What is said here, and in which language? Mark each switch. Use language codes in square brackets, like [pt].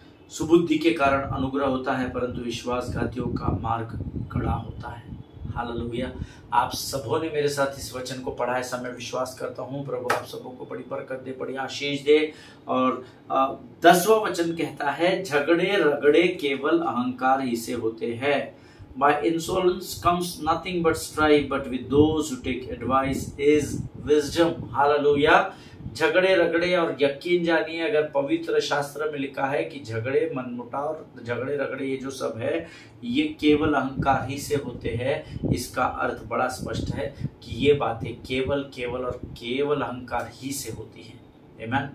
[hi] सुबुद्धि के कारण अनुग्रह होता है, परंतु विश्वासघातियों का मार्ग कड़ा होता है। हालेलुया। आप सबों ने मेरे साथ इस वचन को पढ़ा है, समय विश्वास करता हूँ प्रभु आप सबों को बड़ी बरकत दे, बड़ी आशीष दे। और 10वां वचन कहता है, झगड़े रगड़े केवल अहंकार ही से होते हैं। [en] By insolence comes nothing but strife, but with those who take advice is wisdom. [hi] Hallelujah. झगड़े रगड़े, और यकीन जानिए अगर पवित्र शास्त्र में लिखा है कि झगड़े मनमुटाव, झगड़े रगड़े ये जो सब है ये केवल अहंकार ही से होते हैं, इसका अर्थ बड़ा स्पष्ट है कि ये बातें केवल केवल और केवल अहंकार ही से होती हैं। आमीन।